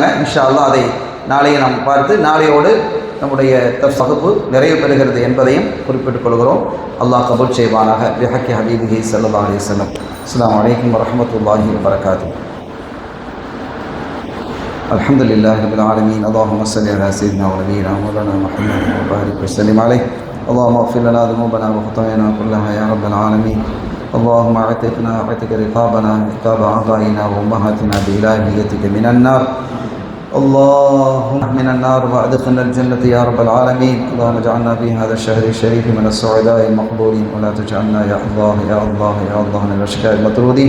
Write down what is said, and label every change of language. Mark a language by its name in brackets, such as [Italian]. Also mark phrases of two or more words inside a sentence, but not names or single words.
[Arabic] إن شاء الله [Tamil] அதை நாளையே நாம் பார்த்து நாளையோடு நம்முடைய வகுப்பு நிறைவு பெறுகிறது என்பதையும் குறிப்பிட்டுக் கொள்கிறோம். அல்லாஹ் கபூல் செய்வானாக. [Arabic] بحق حبيبه صلى الله عليه وسلم. السلام عليكم ورحمة الله وبركاته. الحمد لله رب العالمين. اللهم صل على سيدنا ونبينا مولانا محمد وبارك وسلم عليه. اللهم اغفر لنا ذنوبنا وخطايانا كلها يا رب العالمين. اللهم اعتقنا واعتق رقابنا رقاب آبائنا وأمهاتنا بإلهيتك من النار. اللهم من النار وأدخلنا الجنة يا رب العالمين. اللهم اجعلنا في هذا الشهر الشريف من السعداء المقبولين، ولا تجعلنا يا الله يا الله يا الله من الأشقياء المطرودين.